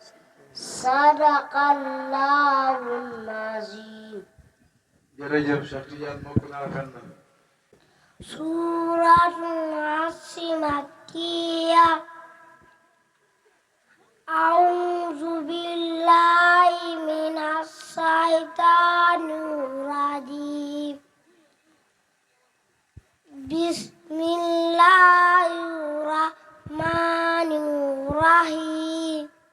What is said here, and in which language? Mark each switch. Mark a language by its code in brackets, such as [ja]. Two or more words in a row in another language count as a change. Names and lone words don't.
[ar] صدق الله العظيم. [wo] jërëjëf Cheikh Tidiane moo ko rafet na. [ar] سورة العصر مكية. أعوذ بالله من الشيطان الرجيم. بسم الله الرحمن الرحيم.